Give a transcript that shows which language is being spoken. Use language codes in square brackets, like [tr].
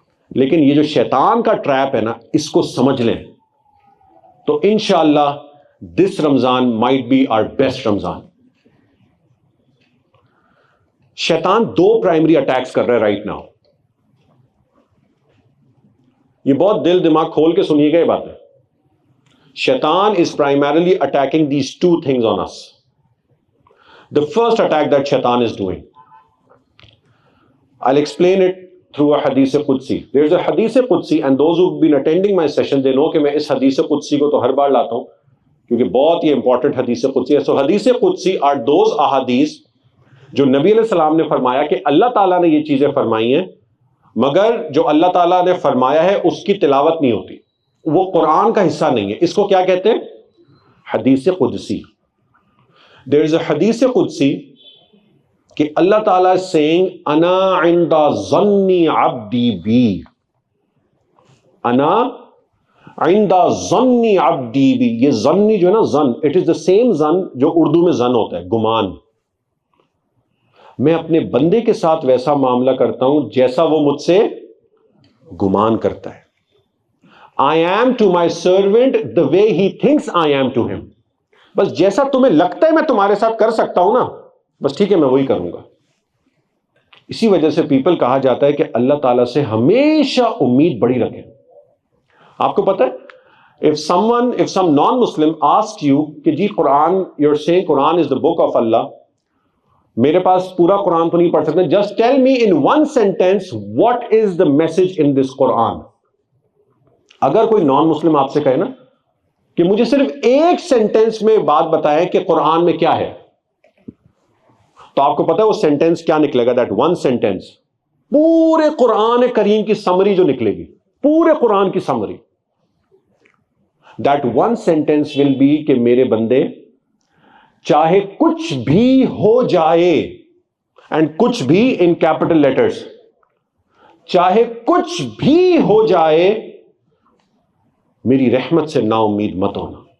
[ur] لیکن یہ جو شیطان کا ٹریپ ہے نا, اس کو سمجھ لیں تو انشاءاللہ دس رمضان [en] Might be our best Ramadan. [ur] شیطان 2 [en] primary attacks [ur] کر رہا ہے [en] Right now. [ur] یہ بہت دل دماغ کھول کے سنیے گا یہ بات ہے. [en] Shaitan is primarily attacking these 2 things on us. The first attack that Shaitan is doing, I'll explain it through a Hadith Qudsi. There's a Hadith Qudsi and those who've been attending my session, they know [ur] کہ میں اس Hadith Qudsi کو تو ہر بار لاتا ہوں کیونکہ بہت ہی important Hadith Qudsi ہے. [en] So Hadith Qudsi are those ahadith [ur] جو نبی علیہ السلام نے فرمایا کہ اللہ تعالیٰ نے یہ چیزیں فرمائی ہیں, مگر جو اللہ تعالیٰ نے فرمایا ہے اس کی تلاوت نہیں ہوتی, وہ قرآن کا حصہ نہیں ہے. اس کو کیا کہتے ہیں؟ حدیث قدسی. [en] There is a [ur] حدیث قدسی کہ اللہ تعالیٰ [en] is saying [ar] انا عند ظن عبدی بی, [ur] انا عند ظن عبدی بی. یہ ظنی جو ہے نا ظن, [en] it is the same [ur] ظن جو اردو میں ظن ہوتا ہے, گمان. میں اپنے بندے کے ساتھ ویسا معاملہ کرتا ہوں جیسا وہ مجھ سے گمان کرتا ہے. [en] I am to my servant the way he thinks I am to him. [ur] بس جیسا تمہیں لگتا ہے میں تمہارے ساتھ کر سکتا ہوں نا, بس ٹھیک ہے میں وہی کروں گا. اسی وجہ سے پیپل کہا جاتا ہے کہ اللہ تعالیٰ سے ہمیشہ امید بڑی رکھیں. آپ کو پتہ ہے [en] If some non-Muslim asks you [ur] کہ جی قرآن, [en] you're saying Quran is the book of Allah, [ur] میرے پاس پورا قرآن تو نہیں پڑھ سکتے, [en] just tell me in one sentence what is the message in this Quran. [ur] اگر کوئی نان مسلم آپ سے کہے نا کہ مجھے صرف ایک سینٹینس میں بات بتائیں کہ قرآن میں کیا ہے, تو آپ کو پتا ہے وہ سینٹینس کیا نکلے گا؟ [en] that one sentence [ur] پورے قرآن کریم کی سمری جو نکلے گی, پورے قرآن کی summary, [en] that one sentence will be [ur] کہ میرے بندے چاہے کچھ بھی ہو جائے, اینڈ کچھ بھی [en] in capital letters, [ur] چاہے کچھ بھی ہو جائے میری رحمت سے نا امید مت ہونا.